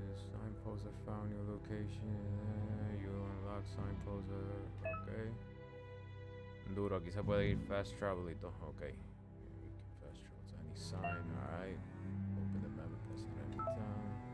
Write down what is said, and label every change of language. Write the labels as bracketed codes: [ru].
[en] Signpost have found your location. You unlock signpost. Okay. [es] Duro, aquí se puede ir fast travel y todo. [en] Okay. Fast travel to any sign. Alright. Open the map and press it anytime.